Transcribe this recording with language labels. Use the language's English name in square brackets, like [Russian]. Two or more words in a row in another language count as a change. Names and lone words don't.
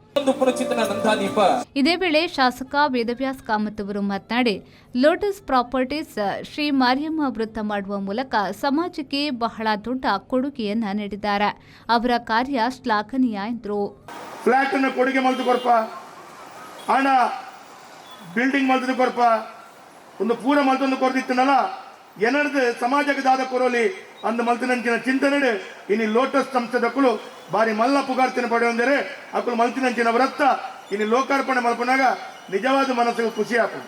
[Kannada] ಇದೇ ವೇಳೆ ಶಾಸಕ ವೇದವ್ಯಾಸ್ ಕಾಮತ್ ಅವರು ಮಾತನಾಡಿ, ಲೋಟಸ್ ಪ್ರಾಪರ್ಟೀಸ್ ಶ್ರೀ ಮಾರಿಯಮ್ಮ ವೃತ್ತ ಮಾಡುವ ಮೂಲಕ ಸಮಾಜಕ್ಕೆ ಬಹಳ ದೊಡ್ಡ ಕೊಡುಗೆಯನ್ನ ನೀಡಿದ್ದಾರೆ. ಅವರ ಕಾರ್ಯ ಶ್ಲಾಘನೀಯ ಎಂದರು. [Tulu] ಫ್ಲಾಟ್ ಅನ್ನು ಕೊಡುಗೆ ಮಲ್ತು ಕೊರಪ ಹಣ ಬಿಲ್ಡಿಂಗ್ ಮಲ್ತು ಕೊರಪ ಒಂದು ಪೂರ ಮಲ್ತೊಂದು ಕೊರದಿತ್ತನಲ್ಲ ಏನರ್ದು ಸಮಾಜಕ್ಕೆ ದಾದ ಕೊರೋಲಿ ಅಂದ ಮಲ್ತಿನಂಚಿನ ಚಿಂತನೆ ಇನ್ನು ಲೋಟಸ್ ಸಂಸ್ಥೆದಕ್ಕಳು ಬಾರಿ ಮಲ್ಲ ಪುಗಾರ್ತಿನ ಪಡೆಯೊಂದರೆ ಅಕ್ಕಳು ಮಲ್ತಿನಂಚಿನ ವೃತ್ತ ಇನ್ನು ಲೋಕಾರ್ಪಣೆ ಮಲ್ಪನಾಗ [Kannada] ನಿಜವಾದ ಮನಸ್ಸಿಗೆ ಖುಷಿ ಆಗ್ತದೆ.